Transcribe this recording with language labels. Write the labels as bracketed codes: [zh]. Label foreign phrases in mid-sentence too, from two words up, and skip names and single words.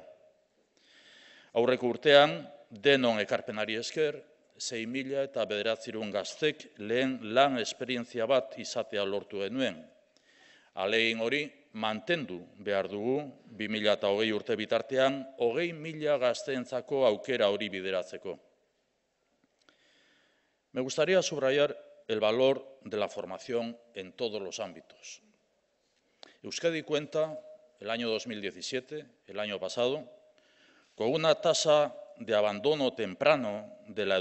[eu] Aurreko urtean, denon ekarpenari esker, 6.900 gaztek lehen lan esperientzia bat izatea lortu genuen. Ahalegin hori mantendu behar dugu 2020 urte bitartean 20.000 gazteentzako aukera hori bideratzeko. [es] Me gustaría subrayar el valor de la formación en todos los ámbitos. Euskadi cuenta, el año 2017, el año pasado, con una tasa de abandono temprano de la